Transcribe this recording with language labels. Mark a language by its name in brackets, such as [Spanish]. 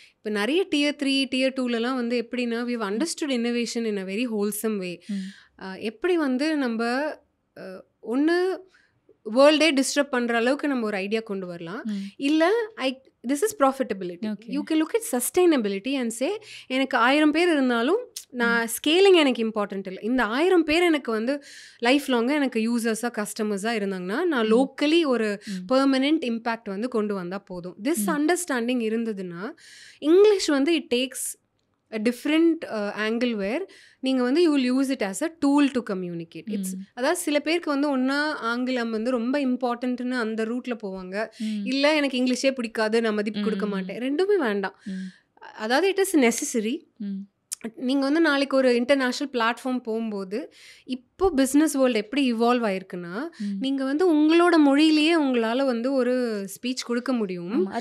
[Tamil] இப்போ நிறைய [English] Tier 3 Tier 2லலாம் வந்து எப்படின்னா we have understood innovation in a very wholesome way. [Tamil] எப்படி வந்து நம்ம ஒன்று வேர்ல்டே டிஸ்டர்ப் பண்ணுற அளவுக்கு நம்ம ஒரு ஐடியா கொண்டு வரலாம், இல்லை [English] this is profitability. Okay. You can look at sustainability and say [Tamil] எனக்கு 1000 பேர் இருந்தாலும் நான் ஸ்கேலிங் எனக்கு இம்பார்ட்டன்ட் இல்லை. இந்த 1000 பேர் எனக்கு வந்து லைஃப் லாங்காக எனக்கு யூசர்ஸாக கஸ்டமர்ஸாக இருந்தாங்கன்னா நான் லோக்கலி ஒரு பெர்மனெண்ட் இம்பேக்ட் வந்து கொண்டு வந்தால் போதும். [English] this understanding இருந்ததுன்னா English வந்து it takes a different angle where [Tamil] நீங்கள் வந்து [English] you will use it as a tool to communicate. [Tamil] அதாவது சில பேருக்கு வந்து ஒன்றா ஆங்கிலம் வந்து ரொம்ப இம்பார்ட்டன்ட்னு அந்த ரூட்டில் போவாங்க, இல்லை எனக்கு இங்கிலீஷே பிடிக்காது நான் மதிப்பு கொடுக்க மாட்டேன். ரெண்டுமே வேண்டாம். அதாவது இட் இஸ் நெசசரி. நீங்கள் வந்து நாளைக்கு ஒரு இன்டர்நேஷ்னல் பிளாட்ஃபார்ம் போகும்போது இப்போ பிஸ்னஸ் வேர்ல்டு எப்படி இவால்வ் ஆயிருக்குன்னா நீங்கள் வந்து உங்களோட மொழியிலேயே உங்களால் வந்து ஒரு ஸ்பீச் கொடுக்க முடியும்.